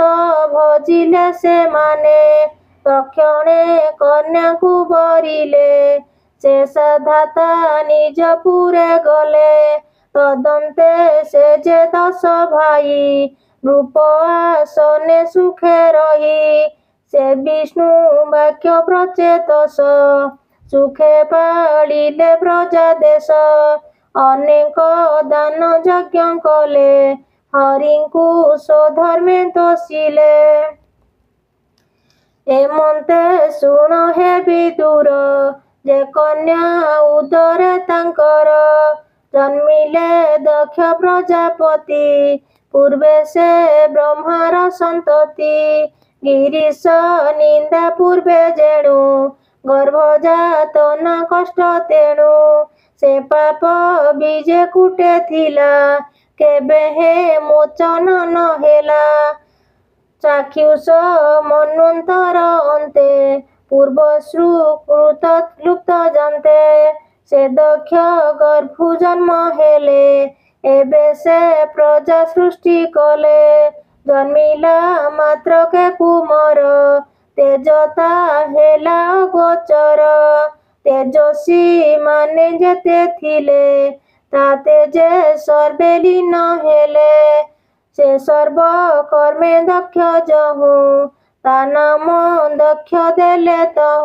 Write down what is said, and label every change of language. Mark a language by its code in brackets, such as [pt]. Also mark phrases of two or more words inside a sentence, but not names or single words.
[or] ଭଜିଲେ ସେ ମାନେ ତକ୍ଷଣେ କନ୍ୟା କୁ ବରିଲେ ସେ ସାଧତା ନିଜ ପୁରେ ଗଲେ ତଦନ୍ତେ ସେ ଯେ ଦଶ ଭାଇ ରୂପ ଆସନେ ସୁଖେ ରହି ସେ ବିଷ୍ଣୁ ବାକ୍ୟ ପ୍ରଚେତସ ସୁଖେ ପାଳିଲେ ପ୍ରଜା ଦେଶ ଅନେକ ଦାନ ଯଜ୍ଞ କଲେ ହରିଙ୍କୁ ସ୍ୱଧର୍ମେ ତୋଷିଲେ ଏମନ୍ତେ ଶୁଣ ହେ ବିଦୁର ଯେ କନ୍ୟା ଉଦରେ ତାଙ୍କର ଜନ୍ମିଲେ ଦକ୍ଷ ପ୍ରଜାପତି ପୂର୍ବେ ସେ ବ୍ରହ୍ମାର ସନ୍ତତି ଗିରୀଶ ନିନ୍ଦା ପୂର୍ବେ ଯେଣୁ ଗର୍ଭଜାତ ନ କଷ୍ଟ ତେଣୁ ସେ ପାପ ବୀଜେ କୁଟେ ଥିଲା କେବେ ହେ ମୋଚନ ନ ହେଲା ଚାକ୍ଷୁଷ ମନ୍ୱନ୍ତର ଅନ୍ତେ ପୂର୍ବଶ୍ରୁ କୃତ ଲୁପ୍ତ ଜାଣନ୍ତେ ସେ ଦକ୍ଷ ଗର୍ଭୁ ଜନ୍ମ ହେଲେ ଏବେ ସେ ପ୍ରଜା ସୃଷ୍ଟି କଲେ ଜନ୍ମିଲା ମାତ୍ରକେ କୁମାର ତେଜତା ହେଲା ଗୋଚର ତେଜସ୍ୱୀ ମାନେ ଯେତେ ଥିଲେ ତାତେ ଯେ ସର୍ବେ ଲୀନ ହେଲେ ସେ ସର୍ବ କର୍ମେ ଦକ୍ଷ ଯହୁଁ ତା ନାମ ଦକ୍ଷ ଦେଲେ ତହୁଁ